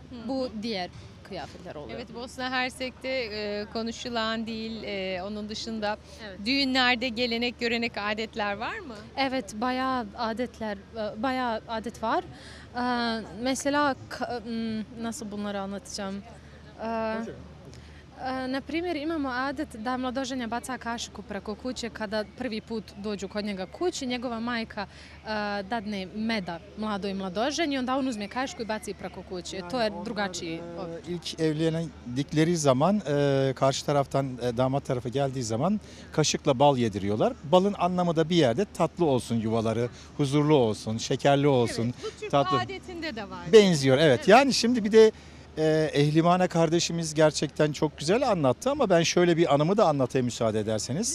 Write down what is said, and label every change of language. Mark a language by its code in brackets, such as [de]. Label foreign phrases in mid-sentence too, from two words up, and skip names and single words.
[tr] Bu diğer kıyafetler oluyor. Evet, Bosna Hersek'te konuşulan dil, onun dışında Evet. düğünlerde gelenek, görenek, adetler var mı? Evet, bayağı adet var. Mesela nasıl bunları anlatacağım? [bs] Na primjer, imamo adet da mladoženja baca kašiku preko kuće kada prvi put dođu kod njega kući. Njegova majka dadne meda mladoj mladoženji, onda on uzme kašiku i baci preko kuće. To je drugačiji. [tr] İlk evlendikleri zaman karşı taraftan damat tarafı geldiği zaman kaşıkla bal yediriyorlar. Balın anlamı da bir yerde tatlı olsun yuvaları, huzurlu olsun, şekerli olsun. Evet, bu Türk tatlı. adetinde de var. Benziyor evet. Yani şimdi bir de Ehlimana kardeşimiz gerçekten çok güzel anlattı ama ben şöyle bir anımı da anlatayım müsaade ederseniz.